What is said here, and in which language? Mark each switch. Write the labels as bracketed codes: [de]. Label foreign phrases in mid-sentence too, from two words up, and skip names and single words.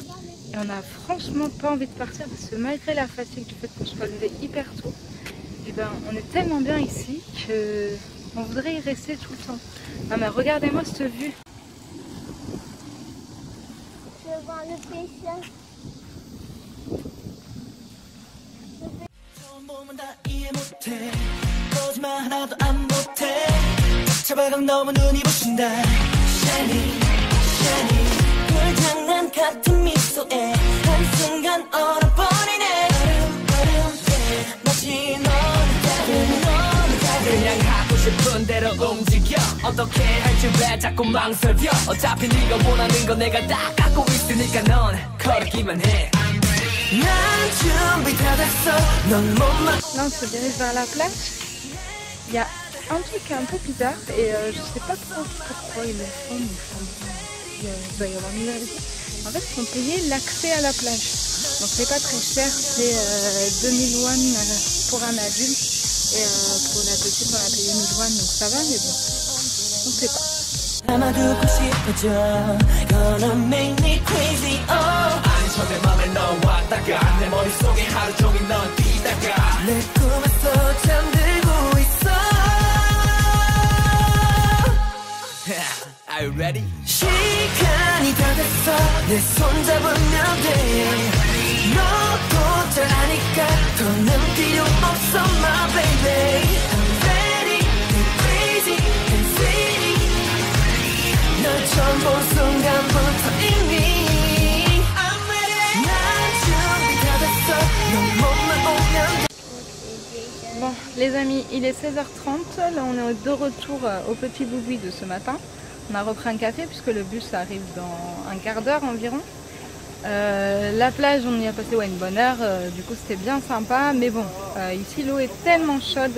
[fr] Et on n'a franchement pas envie de partir parce que malgré la fatigue du fait qu'on soit levé hyper tôt, et ben, on est tellement bien ici qu'on voudrait y rester tout le temps. Ah mais regardez-moi cette vue. Je vais voir le pêcheur. [ko] 몸은 다 이해 못해 거짓말 하나도 안 못해 차발각 너무 눈이 부신다 [en] Shiny, shiny [ko] 불장난 같은 미소에 한순간 얼어버리네 마치 너는 다른 그냥 하고 싶은 대로 움직여 어떻게 할지 왜 자꾸 망설여 어차피 네가 원하는 건 내가 다 갖고 있으니까 넌 걸기만 해 [fr] Là, on se dirige vers la plage. Il y a un truc un peu bizarre et je sais pas trop pourquoi ils le font, mais il doit y avoir une vérité. En fait, ils font payer l'accès à la plage. Donc c'est pas très cher, c'est 2000 won pour un adulte et pour la petite on a payé 1000 won, donc ça va, mais bon, on sait pas. [ko] 담아두고 싶어져 [en] Gonna make me crazy [ko] 아니 저내 맘에 넌 왔다가 내 머릿속에 하루 종일 넌 뛰다가 내 꿈에서 잠들고 있어 [en] Are you ready? [ko] 시간이 다 됐어 내 손 잡으면 돼 너도 잘 아니까 더는 필요 없어 [en] my baby I'm ready, get crazy and sweetie [ko] 널 처음 본 순간부터 이미 [en] I'm ready [ko] 난 준비 다 됐어 넌 몸만 오면 [fr] Bon, les amis, il est 16h30. Là, on est de retour au Petit Boui de ce matin. On a repris un café puisque le bus arrive dans un quart d'heure environ. La plage, on y a passé une bonne heure. Du coup, c'était bien sympa. Mais bon, ici, l'eau est tellement chaude.